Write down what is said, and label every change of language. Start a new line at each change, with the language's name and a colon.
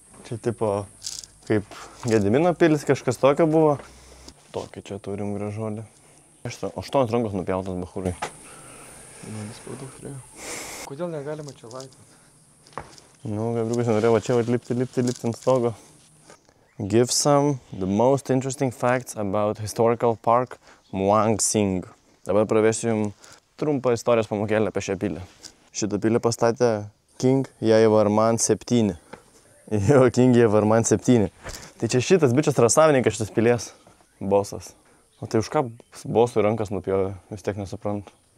Lithuanian: Čia tipo kaip Gedimino pilis kažkas tokio buvo. Tokį čia turim gražuolį. 8 rankos nupjautas bachūrai. Vis per daug turėjo. Kodėl negalima čia laipyti? Nu, Gabriukas norėjo čia lipti ant stogo.
English: Give some the most interesting facts about historical park Muang Sing.
Lithuanian: Dabar pravesiu jums trumpą istorijos pamokėlę apie šią pilį. Šitą pilį pastatė King Jayavarman 7. Jo, King Jayavarman 7. Tai čia šitas bičias yra savininkas šitas pilies. Bosas. O tai už ką bosui rankas nupjovė, vis tiek nesuprantu.